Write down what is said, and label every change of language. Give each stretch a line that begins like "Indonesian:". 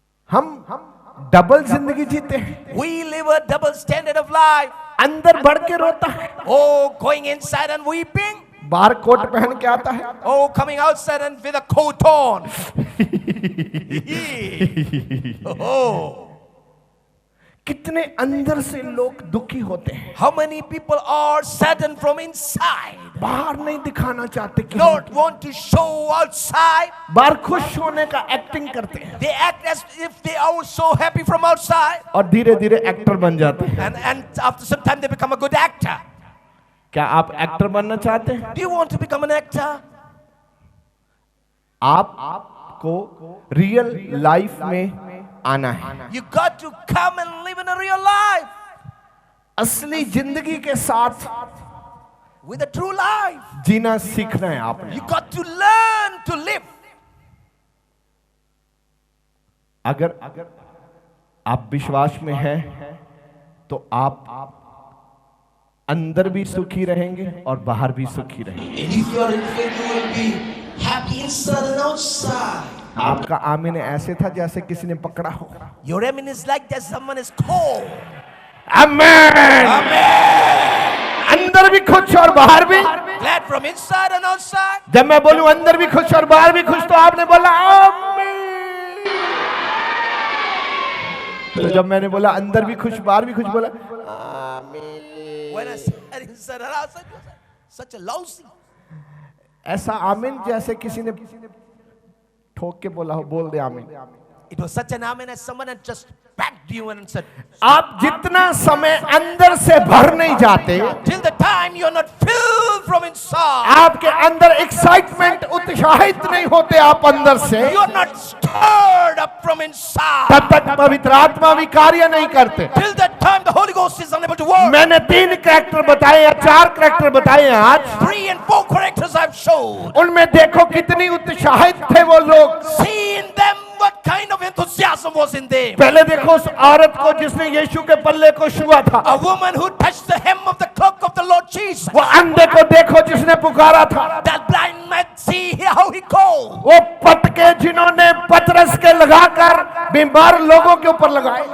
Hindi: हम डबल जिंदगी जीते हैं,
English: We live a double standard of life.
Hindi: अंदर बढ़ के रोता है,
English: Oh, going inside and weeping.
Hindi: बाहर कोट पहन के आता है,
English: Oh, coming outside and with a coat on. Oh,
Hindi: कितने अंदर से लोग दुखी होते हैं,
English: how many people are saddened from inside?
Hindi: बाहर नहीं दिखाना चाहते कि
English: Don't want to show outside.
Hindi: बाहर खुश होने का एक्टिंग करते हैं
English: They act as if they are so happy from outside.
Hindi: और धीरे धीरे एक्टर बन जाते हैं।
English: And after some time they become a good actor.
Hindi: क्या आप एक्टर बनना चाहते हैं?
English: Do you want to become an actor?
Hindi: आपको
English: real life
Hindi: में आना है,
English: You got to come and live in a real life.
Hindi: असली जिंदगी के साथ
English: With a true life.
Hindi: जीना सीखना है आपने।
English: You got to learn to live.
Hindi: अगर आप विश्वास में हैं तो आप अंदर भी सुखी रहेंगे और बाहर भी सुखी रहेंगे।
English: And if you are in faith, you will be happy inside and outside.
Hindi: आपका आमीन ऐसे था जैसे किसी ने पकड़ा हो।
English: Your amen is like that someone is called.
Hindi: आमीन। अंदर भी खुश और बाहर भी।
English: Glad from inside and outside.
Hindi: जब मैं बोलूं अंदर भी खुश और बाहर भी खुश तो आपने बोला आमीन। तो जब मैंने बोला अंदर भी खुश बाहर भी खुश बोला आमीन।
English: When I said inside and outside, you said, such a lousy.
Hindi: ऐसा आमीन जैसे किसी ने ठोक के बोला हो, बोल दे आमीन।
English: It was such an amen as someone had just backed you and said,
Hindi: आप जितना समय अंदर से भर नहीं जाते,
English: till the time you are not filled from inside,
Hindi: आपके अंदर एक्साइटमेंट उत्साहित नहीं होते आप अंदर से,
English: you are not stirred up from inside,
Hindi: तब तक पवित्र आत्मा भी कार्य नहीं करते।
English: till that time the Holy Ghost is unable to work.
Hindi: मैंने 3 कैरेक्टर बताए या 4 कैरेक्टर बताए हैं आज,
English: 3 and 4 characters I've showed.
Hindi: उनमें देखो कितनी उत्साहित थे वो लोग।
English: See in them what kind of enthusiasm was in them.
Hindi: पहले देखो उस औरत को जिसने यीशु के पल्ले को छुआ था,
English: A woman who touched the hem of the cloak of the Lord Jesus.
Hindi: वो अंधे को देखो जिसने पुकारा था,
English: That blind man, see how he called.
Hindi: वो पटके जिन्होंने पतरस के लगाकर बीमार लोगों के ऊपर लगाए,